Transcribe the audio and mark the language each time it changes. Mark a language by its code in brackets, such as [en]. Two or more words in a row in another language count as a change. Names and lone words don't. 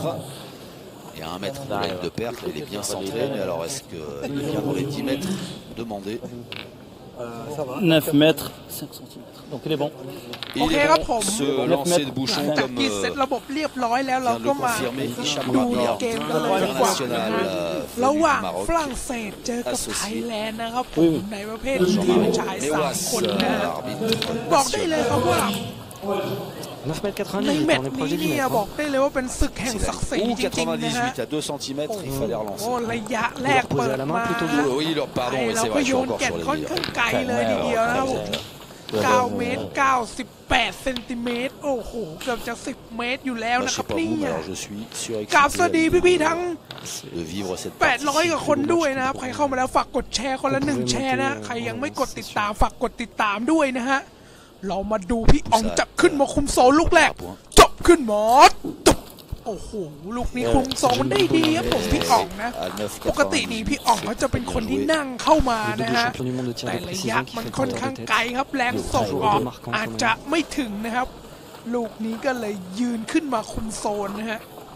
[fr] Il y a 1 mètre de ligne de perte, il est bien centré, mais alors est-ce qu'il est bien dans les 10 mètres demandés? 9 mètres, 5 cm. Donc il est bon. Il est bon, ce lancer de bouchon comme vient de le confirmer Hicham Rabia, international [th] ระหว่างฝรั่งเศสเจอกับไทยแลนด์นะครับผมในประเภททีมชาย3 คนนะบอกได้เลยครับว่า [fr] 9,90 [th] ใน [fr] m, [th] แมตช์นี้เนี่ยบอกได้เลยว่าเป็นศึกแห่งศักดิ์ศรีจริงๆนะฮะ [fr] 98 à 2 cm, il fallait relancer. [th] โอ้ระยะแรกเปิดมา [fr] Oui, pardon, [th] เรา [fr] c'est [th] ก็ [fr] vrai, je [th] โย [fr] suis [th] น [fr] encore [th] แก่น [fr] sur [th] ค่อน [fr] les [th] ข้างไกลเลยทีเดียวนะครับผม9 เมตร 98 เซนติเมตรโอ้โหเกือบจะ10 เมตรอยู่แล้วนะครับนี่กราบสวัสดีพี่ๆทั้ง800 กว่าคนด้วย นะครับใครเข้ามาแล้วฝากกดแชร์คนละ1 แชร์นะใครยังไม่กดติดตามฝากกดติดตามด้วยนะฮะเรามาดูพี่อ๋องจับขึ้นมาคุมโซนลูกแรกจบขึ้นหมดโอ้โหลูกนี้คุมโซนได้ดีครับผมพี่อ๋องนะปกตินี่พี่อ๋องเขาจะเป็นคนที่นั่งเข้ามานะฮะแต่ระยะมันค่อนข้างไกลครับแรงส่งออกอาจจะไม่ถึงนะครับลูกนี้ก็เลยยืนขึ้นมาคุมโซนนะฮะ